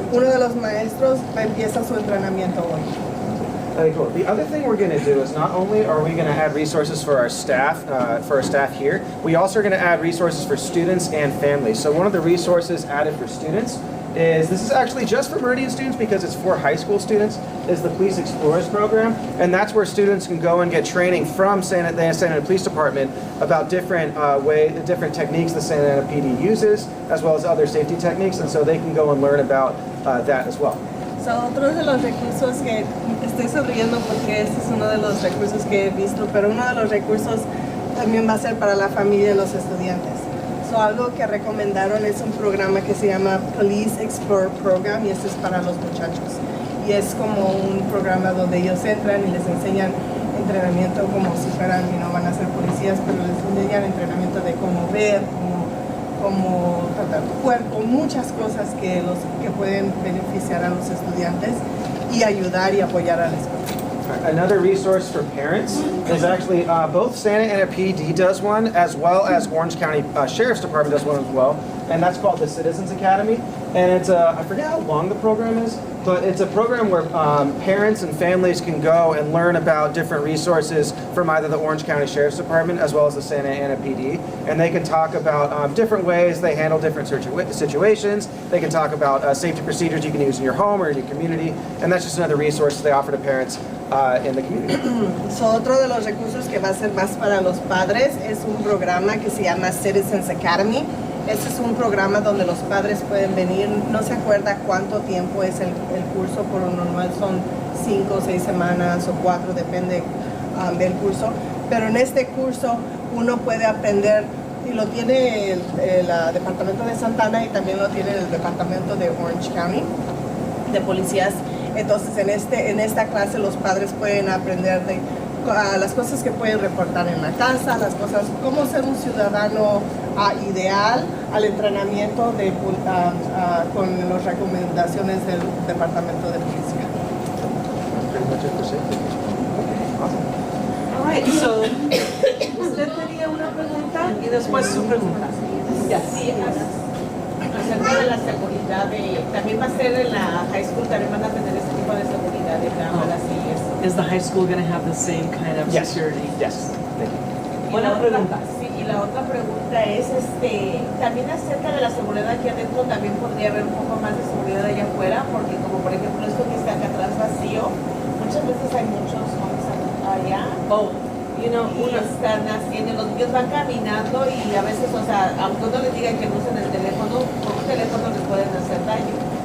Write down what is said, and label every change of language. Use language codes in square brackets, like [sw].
[es] Uno de los maestros empieza su entrenamiento hoy. [en] Okay, cool. The other thing we're going to do is not only are we going to add resources for our staff here, we also are going to add resources for students and families. So one of the resources added for students this is actually just for Meridian students because it's for high school students, is the Police Explorers program, and that's where students can go and get training from the Santa Ana Police Department about different different techniques the Santa Ana PD uses, as well as other safety techniques, and so they can go and learn about that as well. [es] So, otro de los recursos que estoy sonriendo porque este es uno de los recursos que he visto, pero uno de los recursos también va a ser para la familia de los estudiantes. So, algo que recomendaron es un programa que se llama Police Explorer Program, y este es para los muchachos. Y es como un programa donde ellos entran y les enseñan entrenamiento como si fueran, van a ser policías, pero les enseñan entrenamiento de cómo ver, cómo tratar tu cuerpo, muchas cosas que pueden beneficiar a los estudiantes y ayudar y apoyar a la escuela. [en] Another resource for parents is actually both Santa Ana PD does one, as well as Orange County Sheriff's Department does one as well, and that's called the Citizens Academy. And it's I forget how long the program is, but it's a program where parents and families can go and learn about different resources from either the Orange County Sheriff's Department as well as the Santa Ana PD. And they can talk about different ways they handle different situations. They can talk about safety procedures you can use in your home or in your community. And that's just another resource they offer to parents in the community. [es] So, otro de los recursos que va a ser más para los padres es un programa que se llama Citizens Academy. Este es un programa donde los padres pueden venir, no se acuerda cuánto tiempo es el curso, por lo normal son 5 o 6 semanas o 4, depende del curso, pero en este curso uno puede aprender, y lo tiene el Departamento de Santana y también lo tiene el Departamento de Orange County, de policías. Entonces en esta clase los padres pueden aprender de las cosas que pueden reportar en la casa, las cosas, cómo ser un ciudadano ideal, al entrenamiento con las recomendaciones del Departamento de Policía. [en] All right, [es] so, usted tenía una pregunta y después su pregunta. Sí, acerca de la seguridad, también va a ser en la high school, también van a tener ese tipo de seguridad de cámaras y eso. [en] Is the high school going to have the same kind of security? Yes. [es] Buena pregunta. Sí, y la otra pregunta es, también acerca de la seguridad aquí adentro, también podría haber un poco más de seguridad allá afuera, porque como por ejemplo esto que está acá atrás vacío, muchas veces hay muchos hombres allá. Y están haciendo, los niños van caminando y a veces, o sea, aunque uno les diga que no usen el teléfono, con un teléfono les pueden hacer daño.